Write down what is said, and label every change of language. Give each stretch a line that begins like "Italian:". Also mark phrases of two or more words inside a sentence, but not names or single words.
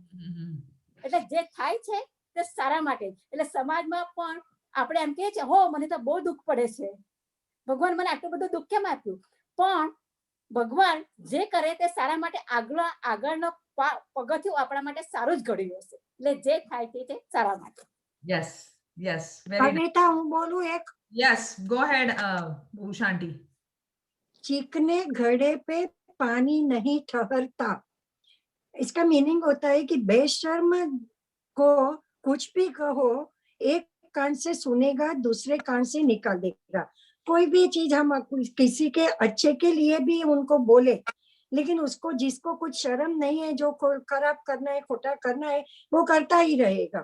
Gujarati: એટલે જે થાય છે તે સારા માટે. એટલે સમાજમાં પણ આપણે એમ કહીએ છીએ હો મને તો બહુ દુઃખ પડે છે, ભગવાન મને આટલું બધું દુઃખ કેમ આપ્યું, પણ ભગવાન જે કરે તે સારા માટે આગળનો પગથિયું આપણા માટે સારું જ ઘડ્યું હશે. એટલે જે થાય તે સારા માટે.
English: Yes, yes, very nice.
Gujarati: કવિતા હું બોલું એક?
English: Yes, go ahead, Usha aunty.
Hindi: चिकने घड़े पे पानी नहीं ठहरता. इसका मीनिंग होता है कि बेशर्म को कुछ भी कहो, एक कान से सुनेगा दूसरे कान से निकाल देगा. कोई भी चीज हम किसी के अच्छे के लिए भी उनको बोले, लेकिन उसको जिसको कुछ शर्म नहीं है, जो खराब करना है, खोटा करना है, वो करता ही रहेगा.